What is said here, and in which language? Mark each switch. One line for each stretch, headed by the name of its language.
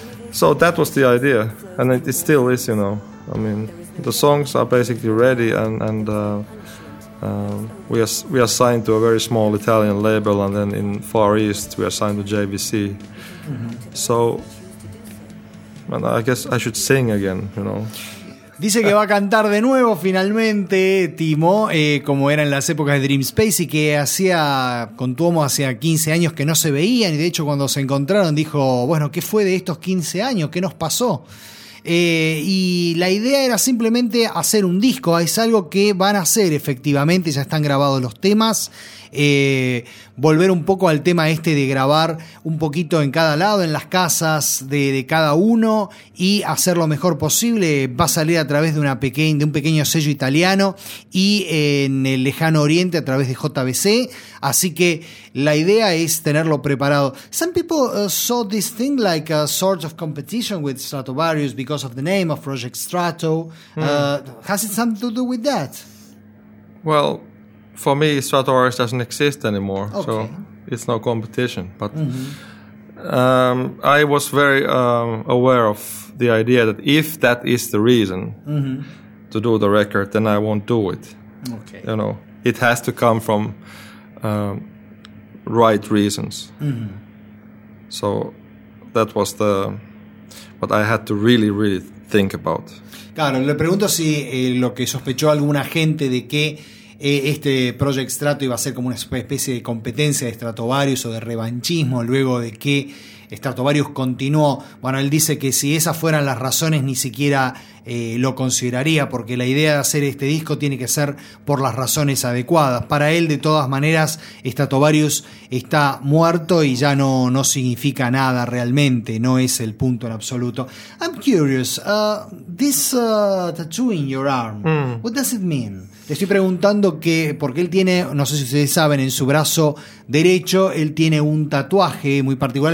English: So that was the idea, and it still is, you know. I mean, the songs are basically ready, and we are signed to a very small Italian label, and then in Far East we are signed to JVC. Mm-hmm. So, and I guess I should sing again, you know.
Spanish: Dice que va a cantar de nuevo finalmente Timo, como era en las épocas de Dream Space, y que hacía con Tuomo hacía 15 años que no se veían, y de hecho cuando se encontraron dijo, bueno, ¿qué fue de estos 15 años? ¿Qué nos pasó? Y la idea era simplemente hacer un disco, es algo que van a hacer efectivamente, ya están grabados los temas. Volver un poco al tema este de grabar un poquito en cada lado, en las casas de cada uno, y hacer lo mejor posible. Va a salir a través de una de un pequeño sello italiano y en el lejano oriente a través de JBC, así que la idea es tenerlo preparado.
English: Some people saw this thing like a sort of competition with Stratovarius because of the name of Project Strato. Has it something to do with that? Well, for me, Stratovarius doesn't exist anymore, okay. So it's no competition. But I was very aware of the idea that if that is the reason to do the record, then I won't do it. Okay. You know, it has to come from right reasons. Mm-hmm. So that was what I had to really, really think about.
Spanish: Claro, le pregunto si lo que sospechó alguna gente de que este Project Strato iba a ser como una especie de competencia de Stratovarius o de revanchismo luego de que Stratovarius continuó. Bueno, él dice que si esas fueran las razones ni siquiera lo consideraría, porque la idea de hacer este disco tiene que ser por las razones adecuadas. Para él, de todas maneras, Stratovarius está muerto y ya no significa nada realmente, no es el punto en absoluto.
English: I'm curious, this tattoo in your arm, what does it mean?
Spanish: Le estoy preguntando que porque él tiene, no sé si ustedes saben, en su brazo derecho él tiene un tatuaje muy particular.